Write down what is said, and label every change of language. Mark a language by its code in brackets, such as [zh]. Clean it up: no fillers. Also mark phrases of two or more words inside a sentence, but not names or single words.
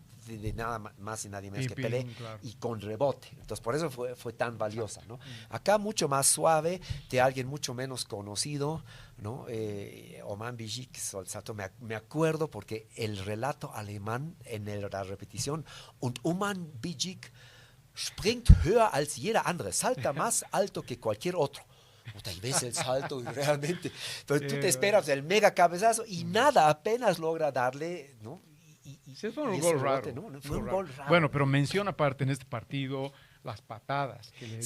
[es] de nada más y nadie menos Y que Pelé, claro. y con rebote. Entonces, por eso fue tan valiosa, ¿no? Acá mucho más suave, de alguien mucho menos conocido, ¿no? Oman Bijik, me acuerdo porque el relato alemán en la repetición, [de] und Oman Bijik springt höher als jeder andere, [es] salta más alto que cualquier otro. Puta, y ves el salto y realmente, pero Sí, tú te esperas el mega cabezazo y nada, apenas logra darle, ¿no? sí, fue Y un ese gol rebote, raro. ¿no? Un Fue gol un raro. gol raro. Bueno, pero menciona aparte en este partido las patadas que le